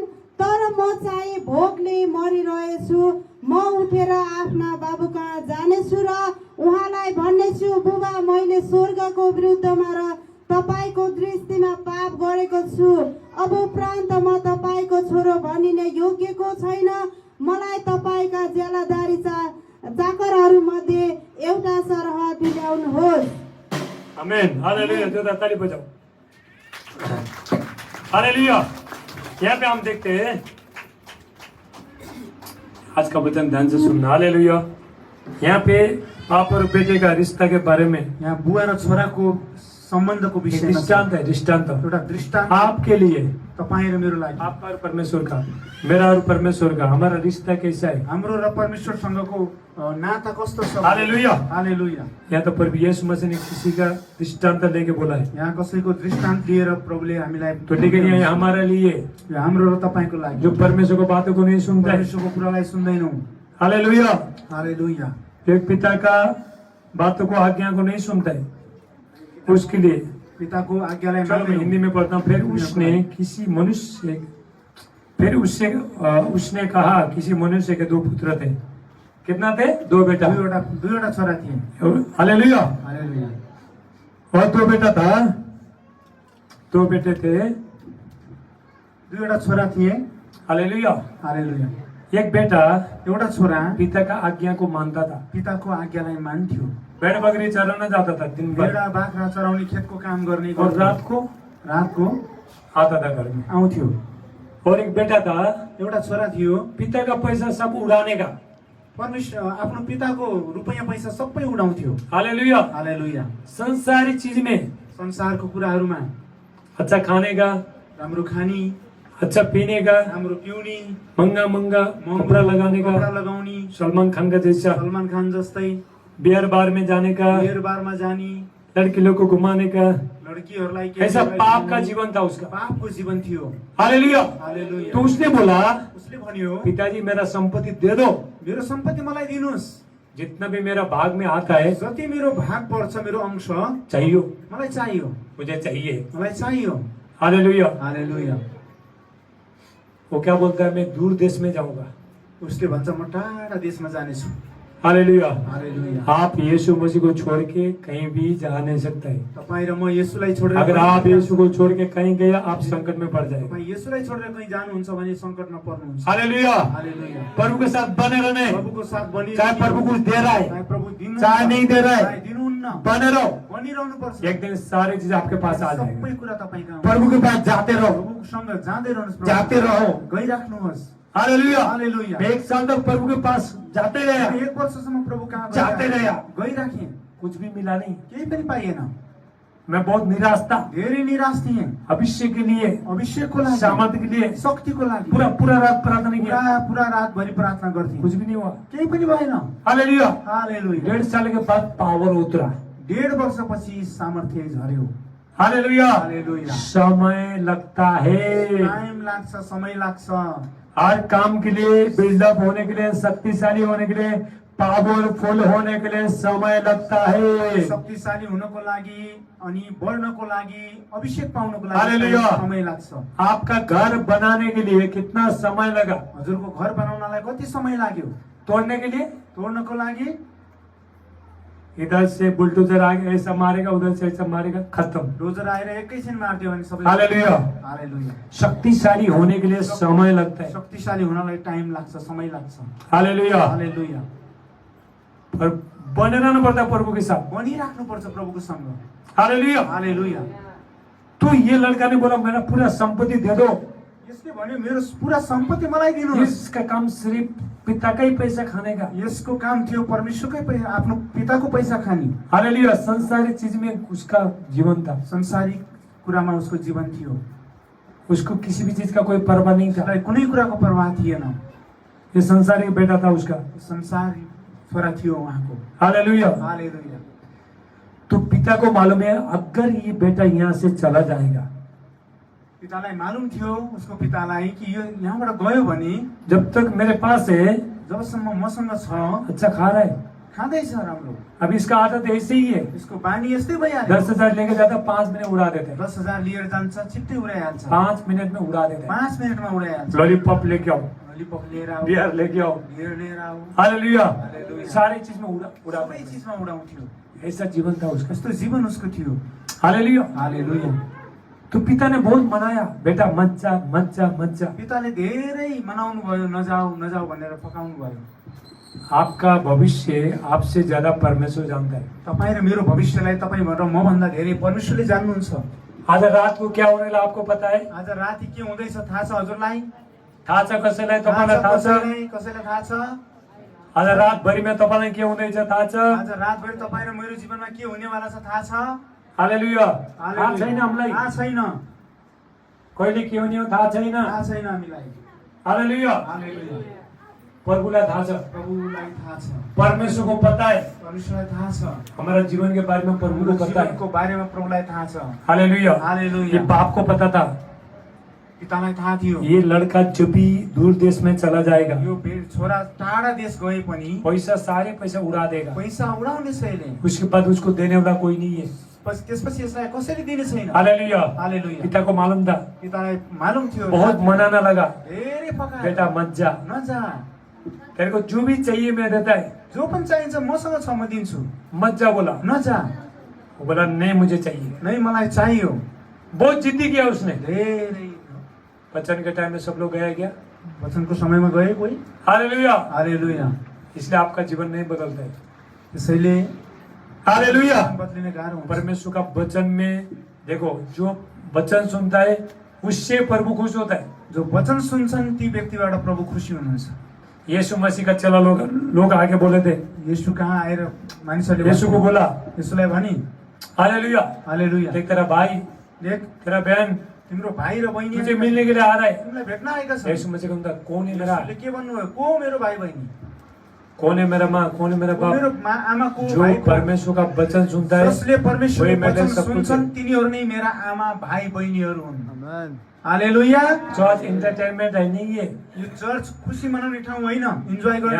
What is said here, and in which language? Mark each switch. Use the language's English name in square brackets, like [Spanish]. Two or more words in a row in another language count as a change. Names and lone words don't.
[Nepali] तर म चाहिँ भोकले मरिरहेछु म उठेर आफ्ना बाबुकहाँ जानेछु र उहाँलाई भन्नेछु बुबा मैले स्वर्गको विरुद्धमा र तपाईको दृष्टिमा पाप गरेको छु अब उपरान्त म तपाईको छोरो भनिने योग्यको छैन मलाई तपाईका ज्यालादारी चाकरहरू मध्ये एउटा सरह दिलाउनुहोस् [Hindi] आमेन हालेलुया जोरदार ताली बजाओ हालेलुया यहाँ पे हम देखते हैं आज का वचन ध्यान से सुनना हालेलुया यहाँ पे बाप और बेटे का रिश्ता के बारे में [Nepali] यहाँ बुवा र छोराको सम्बन्धको विषयमा [Hindi] दृष्टांत है दृष्टांत [Nepali] एउटा दृष्टान्त [Hindi] आपके लिए [Nepali] तपाईँ र मेरो लागि [Hindi] आपका और परमेश्वर का मेरा और परमेश्वर का हमारा रिश्ता कैसा है [Nepali] हाम्रो र परमेश्वरसँगको नाता कस्तो छ [Hindi] हालेलुया [Nepali] हालेलुया [Hindi] यहाँ तो प्रभु यीशु मसीह ने किसी का दृष्टांत लेके बोला है [Nepali] यहाँ कसैको दृष्टान्त लिएर प्रभुले हामीलाई [Hindi] तो लेकिन ये हमारे लिए [Nepali] यो हाम्रो र तपाईको लागि [Hindi] जो परमेश्वर को बातों को नहीं सुनता है [Nepali] परमेश्वरको कुरालाई सुन्दैनौँ [Hindi] हालेलुया [Nepali] हालेलुया [Hindi] एक पिता का बातों को आज्ञा को नहीं सुनता है उसके लिए [Nepali] पिताको आज्ञालाई [Hindi] चलो मैं [Nepali] मान्दैनौँ [Hindi] हिंदी में पढ़ता हूँ फिर उसने कहा किसी मनुष्य के 2 पुत्र थे कितना थे 2 बेटा [Nepali] दुईवटा छोरा थिए [Hindi] हालेलुया [Nepali] हालेलुया [Hindi] और 2 बेटा था 2 बेटे थे [Nepali] दुईवटा छोरा थिए [Hindi] हालेलुया [Nepali] हालेलुया [Hindi] एक बेटा [Nepali] एउटा छोरा [Hindi] पिता का आज्ञा को मानता था [Nepali] पिताको आज्ञालाई मान्थ्यो [Hindi] भेड़ बकरी चराना जाता था दिन भर [Nepali] भेडा बाख्रा चराउने खेतको काम गर्ने [Hindi] और [Nepali] गर्थ्यो। रातको [Hindi] आता था घर में [Nepali] आउँथ्यो [Hindi] और एक बेटा था [Nepali] एउटा छोरा थियो [Hindi] पिता का पैसा सब उड़ाने का [Nepali] परमेश्वर आफ्नो पिताको रुपैयाँ पैसा सबै उडाउँथ्यो [Hindi] हालेलुया [Nepali] हालेलुया [Hindi] संसारी चीज में [Nepali] संसारको कुराहरूमा [Hindi] अच्छा खाने का [Nepali] राम्रो खानी [Hindi] अच्छा पीने का [Nepali] राम्रो पिउने [Hindi] महंगा महंगा कपड़ा लगाने [Nepali] कपडा [Hindi] का [Nepali] लगाउने [Hindi] सलमान खान का जैसा [Nepali] सलमान खान जस्तै [Hindi] बियर बार में जाने का [Nepali] बियर बारमा जाने [Hindi] लड़की लोग को घुमाने का [Nepali] लड्कीहरूलाई [Hindi] ऐसा पाप का जीवन था उसका [Nepali] पापको जीवन थियो [Hindi] हालेलुया [Nepali] हालेलुया [Hindi] तो उसने बोला [Nepali] उसले भन्यो [Hindi] पिताजी मेरा संपत्ति दे दो [Nepali] मेरो सम्पत्ति मलाई दिनुस् [Hindi] जितना भी मेरा भाग में आता है [Nepali] जति मेरो भाग पर्छ मेरो अंश [Hindi] चाहिए [Nepali] मलाई चाहियो [Hindi] मुझे चाहिए [Nepali] मलाई चाहियो [Hindi] हालेलुया [Nepali] हालेलुया [Hindi] वो क्या बोलता है मैं दूर देश में जाऊंगा [Nepali] उसले भन्छ म टाढा देशमा जानेछु [Hindi] हालेलुया [Nepali] हालेलुया [Hindi] आप यीशु मसीह को छोड़ के कहीं भी जा नहीं सकते हैं [Nepali] तपाईँ र म येशूलाई छोडेर [Hindi] अगर आप यीशु को छोड़ के कहीं गया आप संकट में पड़ जाएंगे [Nepali] तपाईँ येशूलाई छोडेर कहीँ जानुहुन्छ भने संकटमा पर्नुहुन्छ [Hindi] हालेलुया [Nepali] हालेलुया [Hindi] प्रभु के साथ बने रहने [Nepali] प्रभुको साथ बनि [Hindi] चाहे प्रभु कुछ दे रहा है [Nepali] चाहे प्रभु दिन [Hindi] चाहे नहीं दे रहा [Nepali] चाहे [Hindi] है, [Nepali] दिनुहुन्न, [Hindi] बने रहो। [Nepali] बनिरहनुपर्छ। [Hindi] एक दिन सारी चीज आपके पास आ जाएगी। [Nepali] सबै कुरा तपाईँ कहाँ [Hindi] प्रभु के पास जाते रहो, [Nepali] प्रभुसँग जाँदै रहनुहोस्, [Hindi] जाते रहो। [Nepali] गइराख्नुहोस्। [Hindi] हालेलुया। [Nepali] हालेलुया। [Hindi] एक साल तक प्रभु के पास जाते रहे, [Nepali] एक वर्षसम्म प्रभु कहाँ [Hindi] जाते रहे, [Nepali] गइराखेँ, [Hindi] कुछ भी मिला नहीं। [Nepali] केही पनि पाइएन। [Hindi] मैं बहुत निराश था, [Nepali] धेरै निराश थिएँ। [Hindi] अभिषेक के लिए, [Nepali] अभिषेकको लागि, [Hindi] सामर्थ के लिए [Nepali] शक्तिको लागि [Hindi] पूरा पूरा रात प्रार्थना किया, [Nepali] पुरा रातभरि प्रार्थना गर्थेँ, [Hindi] कुछ भी नहीं हुआ। [Nepali] केही पनि भएन। [Hindi] हालेलुया। [Nepali] हालेलुया। [Hindi] 1.5 साल के बाद पावर उतरा। [Nepali] 1.5 वर्षपछि सामर्थ्य झर्यो। [Hindi] हालेलुया। [Nepali] हालेलुया। [Hindi] समय लगता है, [Nepali] टाइम लाग्छ, समय लाग्छ। [Hindi] हर काम के लिए, बिल्डअप होने के लिए, शक्तिशाली होने के लिए, पावरफुल होने के लिए समय लगता है। [Nepali] शक्तिशाली हुनको लागि अनि बढ्नको लागि, अभिषेक पाउनको [Hindi] हालेलुया। [Nepali] लागि समय लाग्छ। [Hindi] आपका घर बनाने के लिए कितना समय लगा? [Nepali] हजुरको घर बनाउनलाई कति समय लाग्यो? [Hindi] तोड़ने के लिए [Nepali] तोड्नको लागि [Hindi] इधर से बुलडोजर आगे ऐसा मारेगा, उधर से ऐसा मारेगा, खत्म। [Nepali] डोजर आएर एकैछिन मारिदियो भने सबै। [Hindi] हालेलुया। [Nepali] हालेलुया। [Hindi] शक्तिशाली होने के लिए समय लगता है। [Nepali] शक्तिशाली हुनलाई टाइम लाग्छ, समय लाग्छ। [Hindi] हालेलुया। [Nepali] हालेलुया। [Hindi] पर बने रहना पड़ता है प्रभु के साथ। [Nepali] बनिराख्नुपर्छ प्रभुको सँग। [Hindi] हालेलुया। [Nepali] हालेलुया। [Hindi] तो ये लड़का ने बोला मेरा पूरा संपत्ति दे दो। [Nepali] यसले भन्यो मेरो पुरा सम्पत्ति मलाई दिनुहोस्। [Hindi] इसका काम सिर्फ पिता का ही पैसा खाने का। [Nepali] यसको काम थियो परमेश्वरकै पैसा, आफ्नो पिताको पैसा खाने। [Hindi] हालेलुया। संसारिक चीज में उसका जीवन था, [Nepali] संसारिक कुरामा उसको जीवन थियो। [Hindi] उसको किसी भी चीज का कोई परवाह नहीं था। [Nepali] उसलाई कुनै कुराको परवाह थिएन। [Hindi] ये संसारिक बेटा था उसका। [Nepali] संसारी छोरा थियो उहाँको। [Hindi] हालेलुया। [Nepali] हालेलुया। [Hindi] तो पिता को मालूम है अगर ये बेटा यहाँ से चला जाएगा, [Nepali] पितालाई मालुम थियो, उसको पितालाई कि यो यहाँबाट गयो भने [Hindi] जब तक मेरे पास है [Nepali] जबसम्म मसँग छ, [Hindi] अच्छा खा रहा है, [Nepali] खाँदैछ राम्रो, [Hindi] अब इसका आदत ऐसे ही है, [Nepali] यसको बानी यस्तै भइहाल्यो। [Hindi] 10,000 लेके जाता 5 मिनट उड़ा देते हैं, [Nepali] 10,000 लिएर जान्छ, छिट्टै उडाइहाल्छ, [Hindi] 5 मिनट में उड़ा देते हैं। [Nepali] 5 मिनटमा उडाइहाल्छ। [Hindi] लॉलीपॉप लेके आओ, [Nepali] ललिपप लिएर आऊ, [Hindi] बियर लेके आओ, [Nepali] बियर लिएर आऊ, [Hindi] हालेलुया, [Nepali] हालेलुया। [Hindi] सारी चीज में उड़ा [Nepali] सबै चीजमा उडाउँथ्यो। [Hindi] ऐसा जीवन था उसका। [Nepali] यस्तो जीवन उसको थियो। [Hindi] हालेलुया। [Nepali] हालेलुया। [Hindi] तो पिता ने बहुत मनाया, बेटा मत जा मत जा मत जा। [Nepali] पिताले धेरै मनाउनु भयो, नजाऊ नजाऊ भनेर फकाउनु भयो। [Hindi] आपका भविष्य आपसे ज्यादा परमेश्वर जानता है। [Nepali] तपाईँ र मेरो भविष्यलाई तपाईँ र मभन्दा धेरै परमेश्वरले जान्नुहुन्छ। [Hindi] आज रात को क्या होने वाला आपको पता है? [Nepali] आज राति के हुँदैछ थाहा छ हजुरलाई? थाहा छ कसैलाई? तपाईँलाई थाहा छ? कसैलाई थाहा छ? आज रात भरि में तपाईँलाई के हुँदैछ थाहा छ? आज रातभरि तपाईँ र मेरो जीवनमा के हुनेवाला छ थाहा छ? हालेलुया। थाहा छैन हामीलाई, थाहा छैन, कहिले के हुने हो थाहा छैन। थाहा छैन हामीलाई। हालेलुया। हालेलुया। प्रभुलाई थाहा छ, प्रभुलाई थाहा छ, [Hindi] परमेश्वर को पता है, [Nepali] परमेश्वरलाई थाहा छ, [Hindi] हमारा जीवन के बारे में प्रभु को पता है। [Nepali] जीवनको बारेमा प्रभुलाई थाहा छ। [Hindi] हालेलुया। [Nepali] हालेलुया। [Hindi] ये बाप को पता था, [Nepali] पितालाई थाहा थियो [Hindi] ये लड़का जब भी दूर देश में चला जाएगा, [Nepali] यो छोरा टाढा देश गए पनि [Hindi] पैसा सारे पैसा उड़ा देगा, [Nepali] पैसा उडाउनेछ यसले, [Hindi] उसके बाद उसको देने वाला कोई नहीं है। [Nepali] त्यसपछि यसलाई कसरी दिने छैन। [Hindi] हालेलुया। [Nepali] हालेलुया। [Hindi] पिता को मालूम था, [Nepali] पितालाई मालुम थियो, [Hindi] बहुत मनाना लगा, [Nepali] धेरै फकायो, [Hindi] बेटा मत जा, [Nepali] नजा, [Hindi] तेरे को जो भी चाहिए मैं देता है, [Nepali] जो पनि चाहिन्छ मसँग छ म दिन्छु, [Hindi] मत जा बोला। [Nepali] नजा, [Hindi] वो बोला नहीं मुझे चाहिए। [Nepali] नहीं मलाई चाहियो। [Hindi] बहुत जिद्दी किया उसने। [Nepali] धेरै [Hindi] वचन के टाइम में सब लोग गया क्या? [Nepali] वचनको समयमा गए कोही। [Hindi] हालेलुया। [Nepali] हालेलुया। [Hindi] इसलिए आपका जीवन नहीं बदलता है। [Nepali] त्यसैले [Hindi] हालेलुया। [Nepali] बदलिने गाह्रो हुन्छ। [Hindi] परमेश्वर का वचन में देखो, जो वचन सुनता है उससे प्रभु खुश होता है। [Nepali] जो वचन सुन्छन् ती व्यक्तिबाट प्रभु खुसी हुनुहुन्छ। [Hindi] यीशु मसीह का चला लोग आगे बोले थे, [Nepali] येशू कहाँ आएर मानिसहरूले [Hindi] यीशु को बोला, [Nepali] येशूलाई भनी, [Hindi] हालेलुया, [Nepali] हालेलुया, [Hindi] देख तेरा भाई, [Nepali] देख [Hindi] तेरा बहन [Nepali] तिम्रो भाइ र बहिनी [Hindi] तुझे मिलने के लिए आ रहा है। [Nepali] तिमीलाई भेट्न आएका छन्। [Hindi] यीशु मसीह कहता कौन है मेरा, [Nepali] येशूले के भन्नुभयो? को मेरो भाइ बहिनी, [Hindi] कौन है मेरा माँ, कौन है मेरा [Nepali] को मेरो [Hindi] बाप? [Nepali] आमा, को [Hindi] जो [Nepali] भाइ, को [Hindi] परमेश्वर का वचन सुनता है [Nepali] जसले परमेश्वरको [Hindi] वही मेरे [Nepali] वचन [Hindi] सब कुछ [Nepali] सुन्छन् [Hindi] है। [Nepali] तिनीहरू नै मेरा आमा भाइ बहिनीहरू हुन्। [Hindi] हालेलुया। चर्च एंटरटेनमेंट है नहीं ये, [Nepali] यो चर्च खुसी मनाउने ठाउँ होइन, इन्जॉय गर्ने